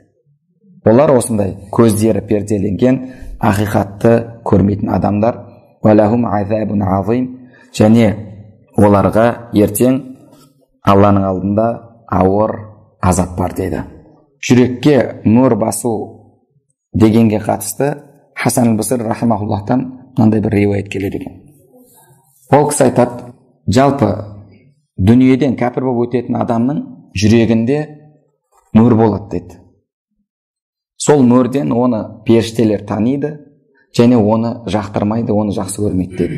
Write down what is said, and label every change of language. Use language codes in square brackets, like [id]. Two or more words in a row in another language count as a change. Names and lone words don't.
[kk] Олар осындай көздері перделенген, ақиқатты көрмейтін адамдар. Және оларға ертең Алланың алдында ауыр азап бар дейді. Жүрекке мөр басу дегенге қатысты Хасан аль-Басри рахимахуллахтан мынандай бір риуаят келеді екен. Ол кісі айтады, жалпы дүниеден кәпір болып өтетін адамның жүрегінде мөр болады дейді. Сол мөрден оны періштелер таниды және оны жақтырмайды, оны жақсы көрмейді дейді.